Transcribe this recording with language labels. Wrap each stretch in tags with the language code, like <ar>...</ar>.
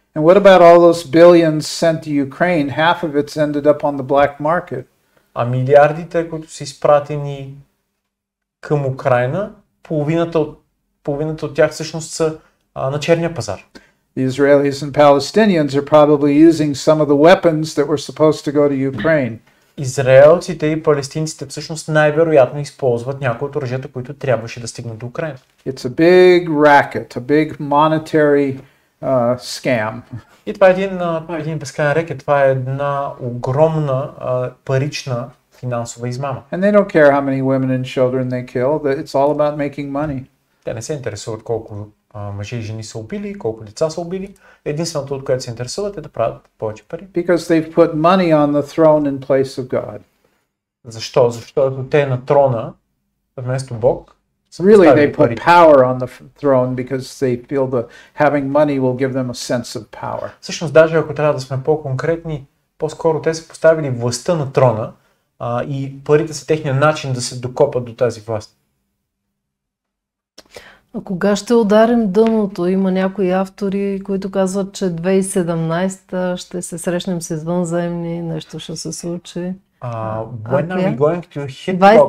<en>And what about all those billions sent to Ukraine? Half of it's ended up on the black market.</en> <bg>А милиардите, които са изпратени към Украйна, половината от тях всъщност са на черния пазар.</bg> <en>The Israelis and Palestinians are probably using some of the weapons that were supposed to go to Ukraine.</en> <bg>Израелците и палестинците всъщност най-вероятно използват някои от оръжията, които трябваше да стигнат до Украйна.</bg> <en>It's a big racket, a big monetary scam.</en> <bg>И това е един безкрайен рекет, това е една огромна парична финансова измама.</bg> <en>And they don't care how many women and children they kill. It's all about making money.</en> <bg>Те не се интересуват колко мъже и жени са убили, колко деца са убили. Единственото, от което се интересуват, е да правят повече пари.</bg> <en>Because they've put money on the throne in place of God.</en> <bg>Защо? Защото те на трона вместо Бог.</bg> <en>Really, they put power on the throne because they feel that having money will give them a sense of power.</en> <bg>Всъщност, даже ако трябва да сме по-конкретни, по-скоро те са поставили властта на трона и парите са техния начин да се докопат до тази власт. А кога ще ударим дъното? Има някои автори, които казват, че 2017 ще се срещнем с извънземни, нещо ще се случи.</bg> <en>When are we going to hit rock?</en>